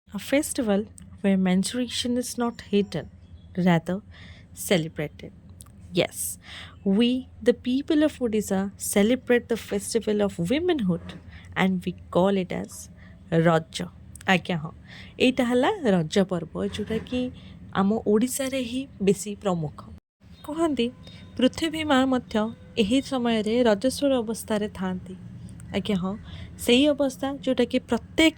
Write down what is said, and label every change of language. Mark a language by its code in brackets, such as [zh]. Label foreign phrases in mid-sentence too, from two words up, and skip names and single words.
[en] A festival where menstruation is not hated, rather celebrated. Yes, we, the people of Odisha, celebrate the festival of womenhood and we call it as [or] ରଜ ଆଜ୍ଞା ହଁ ଏଇଟା ହେଲା ରଜ ପର୍ବ ଯେଉଁଟାକି ଆମ ଓଡ଼ିଶାରେ ହିଁ ବେଶୀ ପ୍ରମୁଖ କହନ୍ତି ପୃଥିବୀ ମା ମଧ୍ୟ ଏହି ସମୟରେ ରଜସ୍ୱଳ ଅବସ୍ଥାରେ ଥାଆନ୍ତି ଆଜ୍ଞା ହଁ ସେଇ ଅବସ୍ଥା ଯେଉଁଟାକି ପ୍ରତ୍ୟେକ